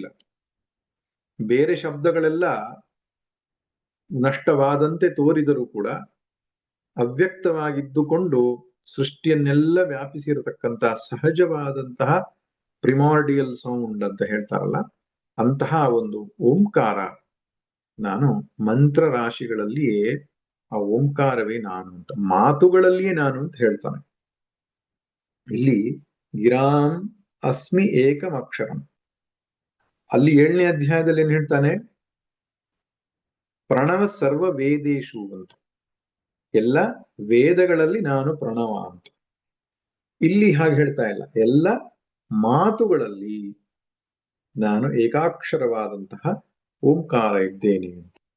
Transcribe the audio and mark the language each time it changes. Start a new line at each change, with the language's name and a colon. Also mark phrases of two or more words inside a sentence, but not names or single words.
Kannada: ಬೇರೆ ಶಬ್ದಗಳೆಲ್ಲ ನಷ್ಟವಾದಂತೆ ತೋರಿದರೂ ಕೂಡ ಅವ್ಯಕ್ತವಾಗಿದ್ದುಕೊಂಡು ಸೃಷ್ಟಿಯನ್ನೆಲ್ಲ ವ್ಯಾಪಿಸಿರತಕ್ಕಂತಹ ಸಹಜವಾದಂತಹ
English: primordial sound
Kannada: ಅಂತ ಹೇಳ್ತಾರಲ್ಲ, ಅಂತಹ ಒಂದು ಓಂಕಾರ ನಾನು ಮಂತ್ರ ರಾಶಿಗಳಲ್ಲಿಯೇ ಆ ಓಂಕಾರವೇ ನಾನು ಅಂತ, ಮಾತುಗಳಲ್ಲಿಯೇ ನಾನು ಅಂತ ಹೇಳ್ತಾನೆ.
Sanskrit: ಇಲ್ಲಿ ಗಿರಾಂ ಅಸ್ಮಿ ಏಕಂ ಅಕ್ಷರಂ.
Kannada: ಅಲ್ಲಿ 7ನೇ ಅಧ್ಯಾಯದಲ್ಲಿ ಏನ್ ಹೇಳ್ತಾನೆ?
Sanskrit: ಪ್ರಣವ ಸರ್ವ ವೇದೇಶು
Kannada: ಅಂತ, ಎಲ್ಲ ವೇದಗಳಲ್ಲಿ ನಾನು ಪ್ರಣವ ಅಂತ. ಇಲ್ಲಿ ಹಾಗೆ ಹೇಳ್ತಾ ಇಲ್ಲ, ಎಲ್ಲ ಮಾತುಗಳಲ್ಲಿ ನಾನು ಏಕಾಕ್ಷರವಾದಂತಹ ಓಂಕಾರ ಇದ್ದೇನೆ ಅಂತ.